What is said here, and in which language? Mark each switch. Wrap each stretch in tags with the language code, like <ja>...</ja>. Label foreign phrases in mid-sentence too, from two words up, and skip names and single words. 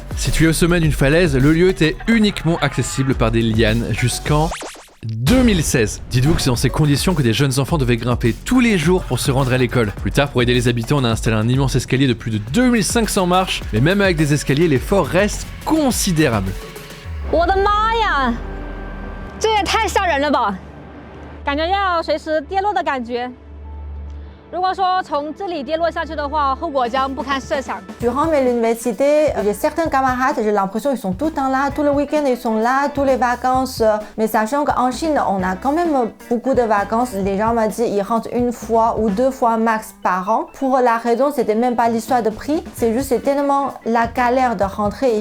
<fr>Situé au sommet d'une falaise, le lieu était uniquement accessible par des lianes jusqu'en 2016. Dites-vous que c'est dans ces conditions que des jeunes enfants devaient grimper tous les jours pour se rendre à l'école. Plus tard, pour aider les habitants, on a installé un immense escalier de plus de 2500 marches, mais même avec des escaliers, l'effort reste considérable.</fr> <zh>我的妈呀，这也太吓人了吧！感觉要随时跌落的感觉。如果说从这里跌落下去的话，后果将不堪设想。</zh> <fr>Durant l'université, j'ai certains camarades, j'ai l'impression qu'ils sont tout le temps là, tout le week-end ils sont là, toutes les vacances. Mais sachant qu'en Chine, on a quand même beaucoup de vacances. Les gens m'ont dit ils rentrent une fois ou 2 fois max par an. Pour la raison, c'était même pas l'histoire de prix, c'est juste c'est tellement la galère de rentrer.</fr>